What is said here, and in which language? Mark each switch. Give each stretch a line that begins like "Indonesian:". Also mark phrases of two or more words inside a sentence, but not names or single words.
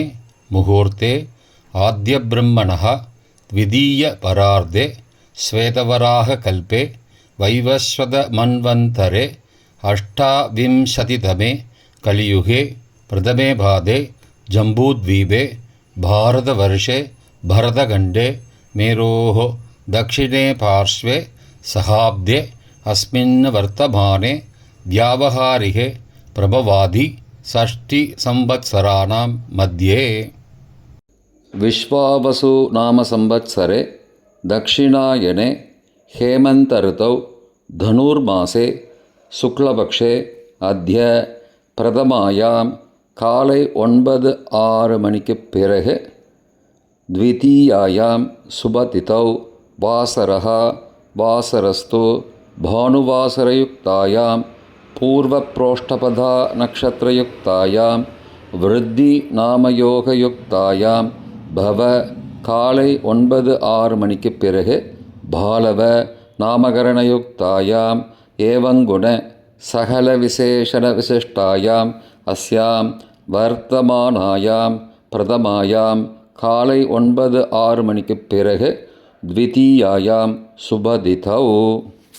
Sanskrit: मुहूर्ते आद्यब्रह्मणः द्वितीय परार्धे श्वेतवराह कल्पे वैवस्वत मन्वन्तरे अष्टाविंशतितमे कलियुगे प्रथमे पादे जम्बूद्वीपे भारतवर्षे भरतखण्डे मेरोः दक्षिणे पार्श्वे सहाब्दे अस्मिन् वर्तमाने व्यावहारिके प्रभवादि षष्टिसंवत्सराणां मध्ये. विश्वावसु नाम संवत्सरे दक्षिणायने हेमन्त ऋतौ धनुर्मासे शुक्लपक्षे अद्य प्रथमायां
Tamil: காலை 9:06 மணிக்குப் பிறகு
Sanskrit: द्वितीयायां सुबतिथौ वासरः वासरस्तु भानुवासरयुक्तायां पूर्वप्रोष्ठपदा नक्षत्रयुक्तायां वृद्धिनामयोगयुक्तायां भव
Tamil: காலை 9:06 மணிக்குப் பிறகு
Sanskrit: बालव नामकरणयुक्तायां एवंगुण सकलविशेषणविशिष्टायां अस्यां वर्तमानायां प्रथमायां
Tamil: காலை 9:06 மணிக்குப் பிறகு
Sanskrit: द्वितीयायां சுபதிதௌ